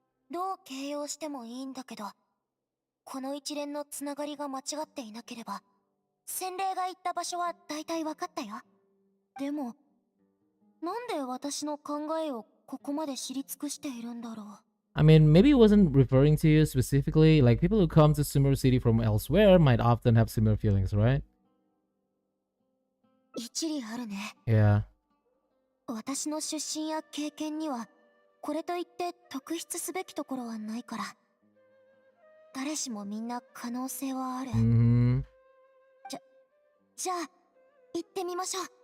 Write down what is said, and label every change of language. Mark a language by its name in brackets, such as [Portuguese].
[Japanese] どう形容してもいいんだけど、この一連のつながりが間違っていなければ、洗礼が行った場所は大体分かったよ。でも、なんで私の考えをここまで知り尽くしているんだろう。 [English] I mean, maybe it wasn't referring to you specifically. Like, people who come to Summer City from elsewhere might often have similar feelings, right? [Japanese] 一理あるね。 [English] Yeah. [Japanese] 私の出身や経験には、これといって特筆すべきところはないから。誰しもみんな可能性はある。 Mm-hmm. じゃあ、行ってみましょう。